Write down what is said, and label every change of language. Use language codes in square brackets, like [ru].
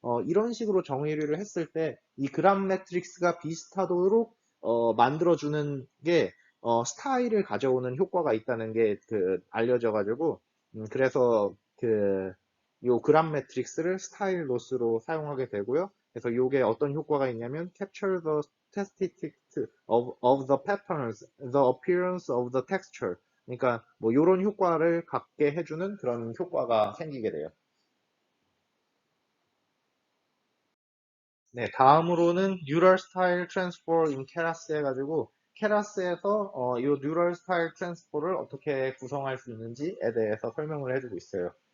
[ko] 이런 식으로 정의를 했을 때 이 그람 매트릭스가 비슷하도록 만들어주는 게 스타일을 가져오는 효과가 있다는 게 알려져 가지고 그래서 요 그람 매트릭스를 스타일 로스로 사용하게 되고요. 그래서 요게 어떤 효과가 있냐면 [en] capture the statistics of the patterns, the appearance of the texture. [ko] 그러니까 뭐 요런 효과를 갖게 해주는 그런 효과가 생기게 돼요. 네, 다음으로는 Neural Style Transfer in Keras 해가지고 케라스에서 이 Neural Style Transfer를 어떻게 구성할 수 있는지에 대해서 설명을 해주고 있어요.